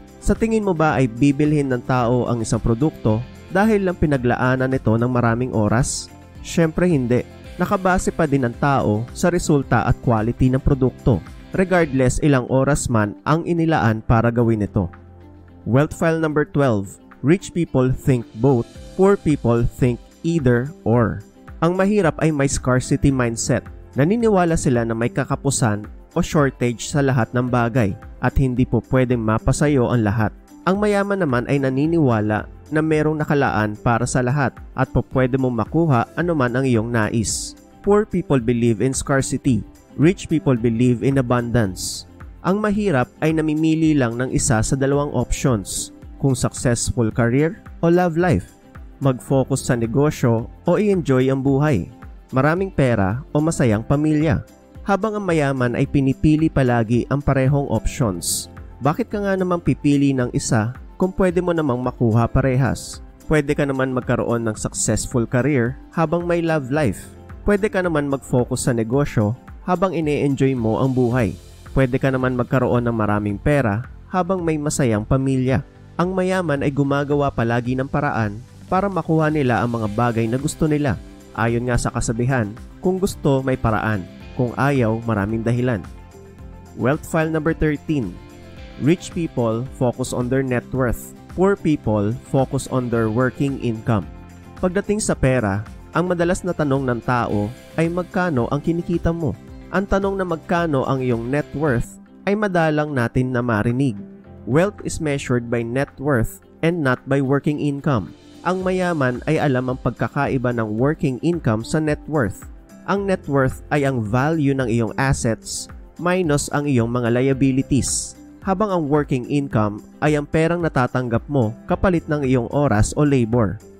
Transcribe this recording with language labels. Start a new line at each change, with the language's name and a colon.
Filipino: Sa tingin mo ba ay bibilhin ng tao ang isang produkto dahil lang pinaglaanan nito ng maraming oras? Syempre hindi. Nakabase pa din ang tao sa resulta at quality ng produkto, regardless ilang oras man ang inilaan para gawin ito.
English: Wealth File number 12. Rich people think both, poor people think either or.
Filipino: Ang mahirap ay may scarcity mindset. Naniniwala sila na may kakapusan o shortage sa lahat ng bagay at hindi po pwedeng mapasayo ang lahat. Ang mayaman naman ay naniniwala na merong nakalaan para sa lahat at pwede mong makuha anuman ang iyong nais.
English: Poor people believe in scarcity. Rich people believe in abundance.
Filipino: Ang mahirap ay namimili lang ng isa sa dalawang options, kung successful career o love life. Mag-focus sa negosyo o i-enjoy ang buhay. Maraming pera o masayang pamilya. Habang ang mayaman ay pinipili palagi ang parehong options. Bakit ka nga naman pipili ng isa kung pwede mo namang makuha parehas? Pwede ka naman magkaroon ng successful career habang may love life. Pwede ka naman mag-focus sa negosyo habang ine-enjoy mo ang buhay. Pwede ka naman magkaroon ng maraming pera habang may masayang pamilya. Ang mayaman ay gumagawa palagi ng paraan para makuha nila ang mga bagay na gusto nila. Ayon nga sa kasabihan, kung gusto may paraan, kung ayaw maraming dahilan.
English: Wealth file number 13. Rich people focus on their net worth. Poor people focus on their working income.
Filipino: Pagdating sa pera, ang madalas na tanong ng tao ay magkano ang kinikita mo. Ang tanong na magkano ang iyong net worth ay madalang natin na marinig.
English: Wealth is measured by net worth and not by working income.
Filipino: Ang mayaman ay alam ang pagkakaiba ng working income sa net worth. Ang net worth ay ang value ng iyong assets minus ang iyong mga liabilities. Habang ang working income ay ang perang natatanggap mo kapalit ng iyong oras o labor.